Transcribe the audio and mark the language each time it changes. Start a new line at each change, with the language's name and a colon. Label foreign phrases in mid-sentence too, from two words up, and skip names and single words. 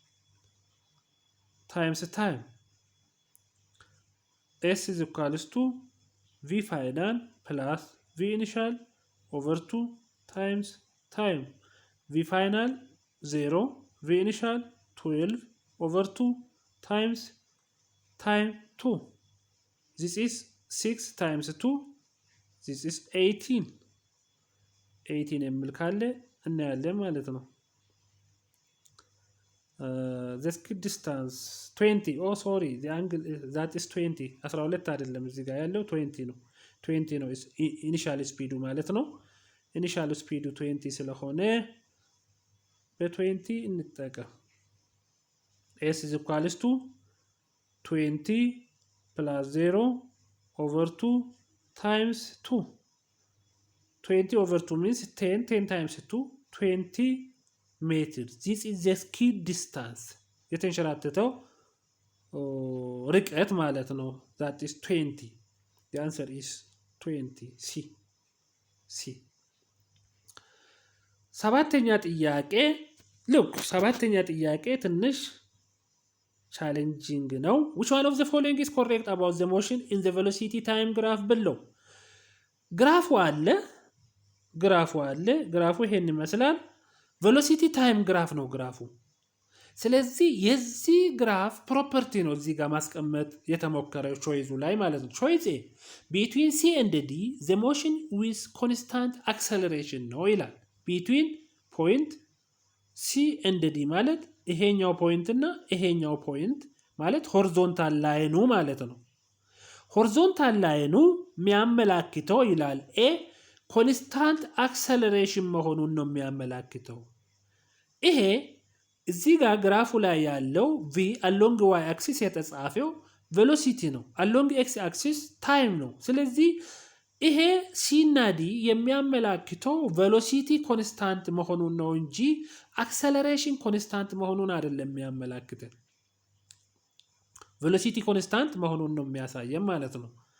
English: s is equals to v final plus v initial over 2 times time v final 0 v initial 12 over 2 times time 2 this is 6 times 2 this is
Amharic: 18 የሚል ካለ እናያለን ማለት ነው
English: the skid distance 20 oh sorry the angle that is
Amharic: 20 12 አይደለም እዚህ ጋር ያለው 20 ነው
English: initial speed
Amharic: ማለት ነው
English: initial speed
Amharic: 20 ስለሆነ በ20 እንጠቀም
English: s is equals to 20 plus 0 over 2 times 2 20 over 2 means 10 times 2 20 meters this is the skid distance የተንሸራተተው
Amharic: ርቀት ማለት ነው
English: that is 20 the answer is 20 c
Amharic: ሰባተኛ ጥያቄ ትንሽ challenging ነው
English: which one of the following is correct about the motion in the velocity time graph below
Amharic: ግራፉ አለ ግራፉ ይሄን ይመስላል
English: velocity time graph
Amharic: ነው ግራፉ ስለዚህ የዚህ ግራፍ ፕሮፐርቲ ነው እዚህ ጋር ማስቀመጥ የተሞከረው ቾይዙ ላይ ማለት ነው ቾይዝ
English: between c and d the motion with constant acceleration
Amharic: ነው ይላል
English: between point c and d
Amharic: ማለት ይሄኛው ፖይንት እና ይሄኛው ፖይንት ማለት ሆሪዞንታል ላይኑ ማለት ነው ሆሪዞንታል ላይኑ የሚያመላክተው ይላል a
English: constant acceleration
Amharic: መሆኑን ነው የሚያመላክተው ይሄ እዚህ ጋር ግራፉ ላይ ያለው
English: v along y axis
Amharic: የተጻፈው velocity ነው
English: along x axis
Amharic: time ነው ስለዚህ ይሄ c እና d የሚያመላክተው
English: velocity constant
Amharic: መሆኑን ነው እንጂ
English: acceleration constant
Amharic: መሆኑን አይደለም የሚያመላክተው
English: velocity constant
Amharic: መሆኑን ነው የሚያሳየን ማለት ነው